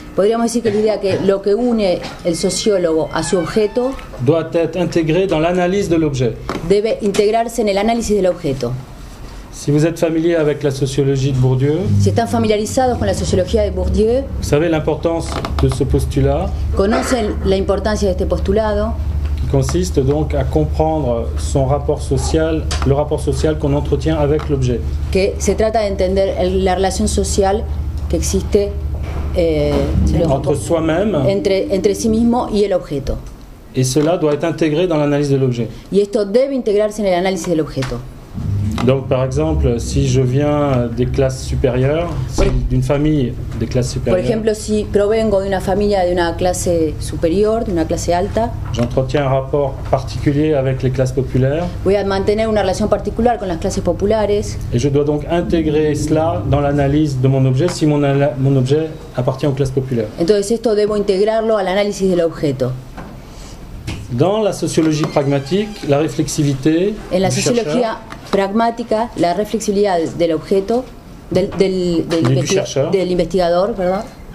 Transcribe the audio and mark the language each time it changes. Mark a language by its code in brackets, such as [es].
[es] Podríamos decir que la idea que lo que une el sociólogo a su objeto [fr] doit être intégré dans l'analyse de l'objet. [es] debe integrarse en el análisis del objeto. [fr] Si vous êtes familier avec la sociologie de Bourdieu, [es] Si están familiarizados con la sociología de Bourdieu, [fr] vous savez l'importance de ce postulat [es] conocen la importancia de este postulado, [fr] qui consiste donc à comprendre son rapport social, le rapport social qu'on entretient avec l'objet. [es] que se trata de entender la relación social que existe [fr] Entre soi-même, [es] entre sí mismo y el objeto. [fr] et cela doit être intégré dans l'analyse de l'objet. [es] Y esto debe integrarse en el análisis del objeto. [fr] Donc par exemple, si je viens des classes supérieures, d'une famille des classes [es] Por [fr] supérieures, [es] ejemplo, si provengo de una familia de una clase superior, de una clase alta, [fr] j'entretiens un rapport particulier avec les classes populaires [es] voy a mantener una relación particular con las clases populares [fr] et je dois donc intégrer cela dans l'analyse de mon objet si mon objet appartient aux classes populaires. [es] entonces esto debo integrarlo al análisis del objeto. [fr] Dans la sociologie pragmatique, la réflexivité [es] En la [fr] du [es] sociología [fr] chercheur [es] pragmática, la reflexibilidad del objeto, del investigador, ¿verdad?